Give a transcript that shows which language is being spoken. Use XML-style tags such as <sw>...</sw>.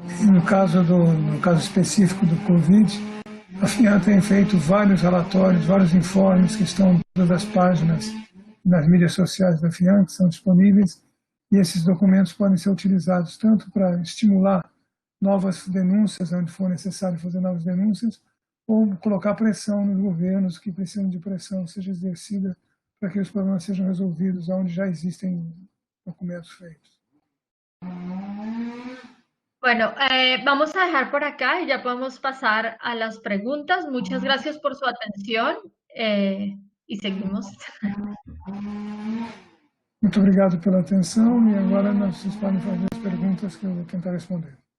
<pt>No caso específico do Covid, A FIAN tem feito vários relatórios, vários informes que estão em todas as páginas nas mídias sociais da FIAN, que são disponíveis, e esses documentos podem ser utilizados tanto para estimular novas denúncias, onde for necessário fazer novas denúncias, ou colocar pressão nos governos que precisam de pressão seja exercida para que os problemas sejam resolvidos onde já existem documentos feitos.</pt> <es>Bueno, vamos a dejar por acá y ya podemos pasar a las preguntas. Muchas gracias por su atención y seguimos.</es> <pt>Muito obrigado pela atenção e agora vocês podem fazer as perguntas que eu vou tentar responder.</pt>